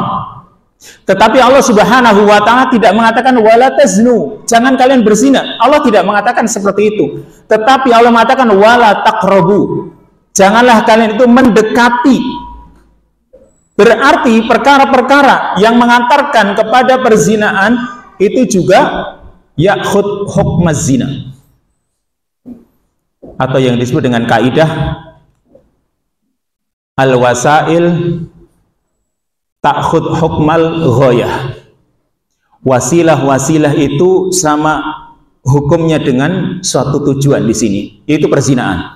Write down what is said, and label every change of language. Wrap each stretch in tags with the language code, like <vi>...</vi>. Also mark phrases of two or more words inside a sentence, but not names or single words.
<id>Tetapi Allah</id> <ar>سبحانه وتعالى</ar> <id>tidak mengatakan</id> <ar>ولا تزنوا,</ar> <id>jangan kalian berzina. Allah tidak mengatakan seperti itu. Tetapi Allah mengatakan</id> <ar>ولا تقربوا.</ar> <id>Janganlah kalian itu mendekati. Berarti perkara-perkara yang mengantarkan kepada perzinaan itu juga</id> <ar>يأخذ حكم الزنا,</ar> <id>atau yang disebut dengan kaidah</id> <ar>الوسائل تأخذ حكم الغاية.</ar> <id>Wasilah-wasilah itu sama hukumnya dengan suatu tujuan di sini, yaitu perzinaan.</id>